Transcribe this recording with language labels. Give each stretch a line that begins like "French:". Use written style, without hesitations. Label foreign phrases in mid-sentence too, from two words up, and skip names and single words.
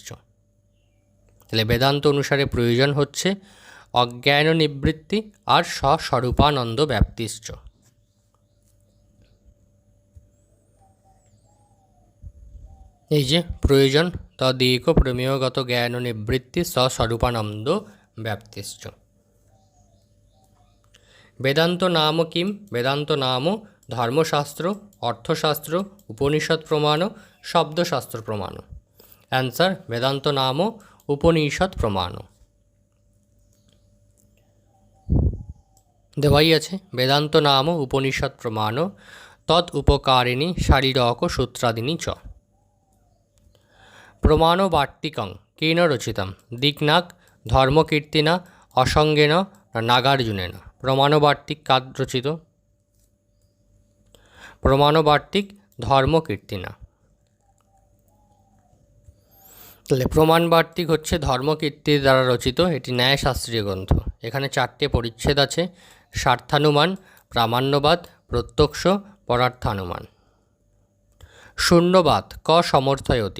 Bangla: তাহলে বেদান্ত অনুসারে প্রয়োজন হচ্ছে অজ্ঞান নিবৃত্তি আর
Sanskrit: স্বস্বরূপানন্দ ব্যাপ্তিশ্চ।
Bangla: এই যে প্রয়োজন
Sanskrit: তদেক প্রমেয়গত জ্ঞান নিবৃত্তি স্বস্বরূপানন্দ ব্যাপ্তিশ্চ। वेदांत नाम किम? वेदांत नाम धर्मशास्त्र, अर्थशास्त्र, उपनिषद प्रमाण, शब्दशास्त्र प्रमाण। आंसर वेदांत नाम उपनिषद प्रमाण।
Bangla: দেওয়াই আছে
Sanskrit: वेदांत नाम उपनिषद प्रमाण तत् उपकारिणी शारीरक सूत्रादिनी च। प्रमाण वार्तिकं केन रचितं? दिक्नाग, धर्मकीर्तिना, असंगेन, नागार्जुनेन। प्रमाणवार्तिक काद रचित? प्रमाणवार्तिक धर्मकीर्तिना।
Bangla: তাহলে প্রমাণবার্তিক হচ্ছে ধর্মকীর্তির দ্বারা রচিত, এটি ন্যায়শাস্ত্রীয় গ্রন্থ। এখানে 4টে পরিচ্ছেদ আছে: স্বার্থানুমান, প্রামাণ্যবাদ, প্রত্যক্ষ, পরার্থানুমান।
Sanskrit: শূন্যবাদ ক সমর্থয়তি?